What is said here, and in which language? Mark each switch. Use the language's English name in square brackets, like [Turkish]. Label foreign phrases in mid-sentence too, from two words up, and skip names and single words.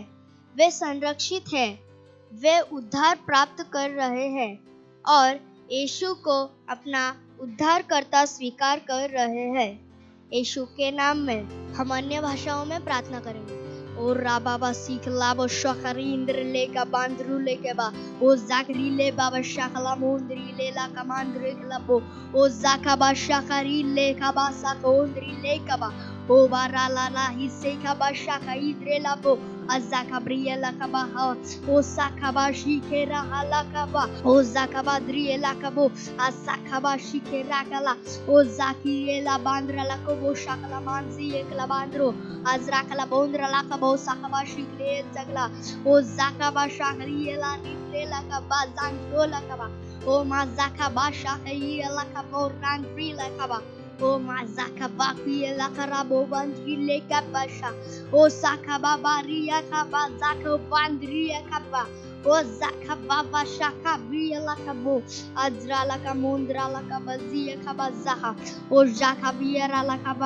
[Hindi] वे संरक्षित हैं, वे उद्धार प्राप्त कर रहे हैं और यीशु को अपना उद्धारकर्ता स्वीकार कर रहे हैं। यीशु के नाम में हम अन्य भाषाओं में प्रार्थना करेंगे। ओ राबाबा सीख लाबो शखरी इंद्र ले का बांद्रू ले के बा ओ जाकरी ले बाबा शखला मोंद्री ले ला कमांद्रे लबो ओ जाकाबा शखरी ले का बा साकोंद्री ले का बा ओ बारा ला ला हिस्से का बा शखा इद्रे लबो अजाकाब्रियला का बा ओ साकाबा शिकेरा हाला का बा ओ जाकाबा द्रियला का बो असाकाबा शिकेरा कला ओ जाकीला बांद्रा ला को बो शखला मानसी एकला बांद्रो अजराकला बोंद्रा ला का बो साकाबा शिकले जगला ओ जाकाबा शाकरियला नित्रेला का बा जांगोला का बा ओ माजाकाबा शाकरियला का बो रांद्रीला का बा ओ mazakaba kiela karabo bandrile kabasha o sakaba baria kaba zako bandria kaba o zakaba bashaka biela kabo adrala kamundra la kabazia kabazaha o jakabiera la kaba